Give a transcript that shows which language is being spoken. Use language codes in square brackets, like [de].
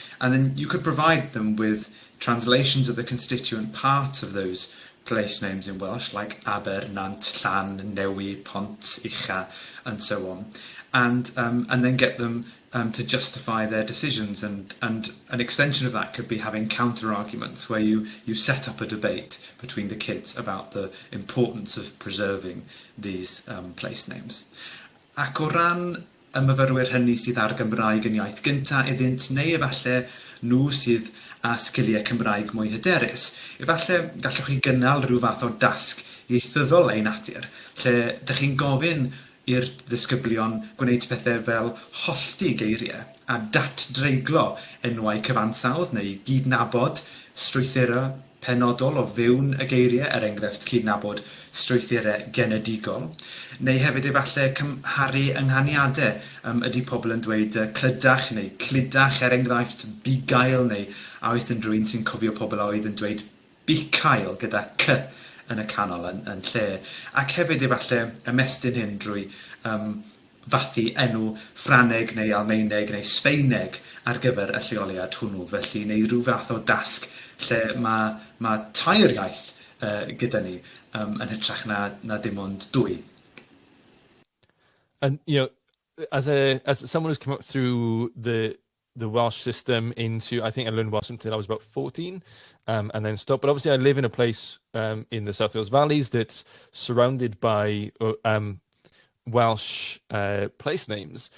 [en] And then you could provide them with translations of the constituent parts of those place names in Welsh, like Aber, Nant, Llan, Newi, Pont, Ucha, and so on. And then get them to justify their decisions. And an extension of that could be having counter-arguments, where you set up a debate between the kids about the importance of preserving these place names. [cy] Ac o ran y myfyrwyr hynny sydd ar Gymraeg yn iaith gyntaf iddynt, neu efallai nhw sydd â sgiliau Cymraeg mwy hyderus, efallai gallwch chi gynnal rhyw fath o dasg ieithyddol ein natur, lle dych chi'n gofyn i'r ddisgyblion gwneud pethau fel hollti geiriau a datdreiglo enwau cyfansawdd neu gydnabod strwythurau penodol o fewn y geiriau, enghraifft cydnabod strwythurau genedigol, neu hefyd efallai cymharu ynghaniadau. Ydy pobl yn dweud clydach neu cludach, enghraifft bigail, neu a oes yn rhywun sy'n cofio pobl oedd yn dweud bicail gyda c yn y canol yn lle. Ac hefyd efallai ymestyn hyn drwy fathu enw Ffrangeg neu Almaeneg neu Sbaeneg ar gyfer y lleoliad hwnnw. Felly, neu rhyw fath o dasg lle mae tair iaith gyda ni yn hytrach na dim ond dwy. [en] And as someone who's come up through the Welsh system into, I think I learned Welsh until I was about 14, and then stopped. But obviously I live in a place in the South Wales Valleys that's surrounded by Welsh place names.